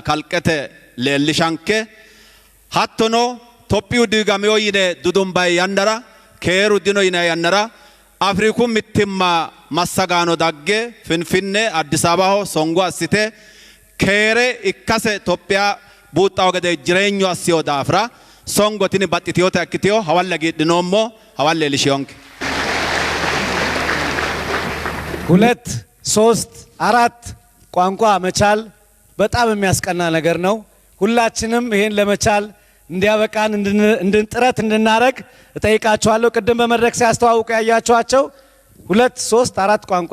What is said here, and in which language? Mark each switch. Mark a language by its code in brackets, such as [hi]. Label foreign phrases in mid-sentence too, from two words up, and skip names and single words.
[sid] kalqete leellishanke hattono Tophiyu diigameyo yine dudumbay yannara keeru dino yine yannara Afriku mittimma massagaano dagge Finfinne Addis Ababaho songo assite keere ikkase Tophiya buuxxawo gede jireenyu assiyo daafira songotini baxxitiyota ikkitiyo hawalle giidhinommo hawalle lishiyonke [am] ሁለት ሶስት አራት ቋንቋ መቻል በጣም የሚያስቀና ነገር ነው። ሁላችንም ይሄን ለመቻል እንዲያበቃን እንድንጥረት እንድናረግ እጠይቃቸዋለሁ። ቅድም በመድረክ ሲያስተዋውቁ ያያቸዋቸው ሁለት ሶስት አራት ቋንቋ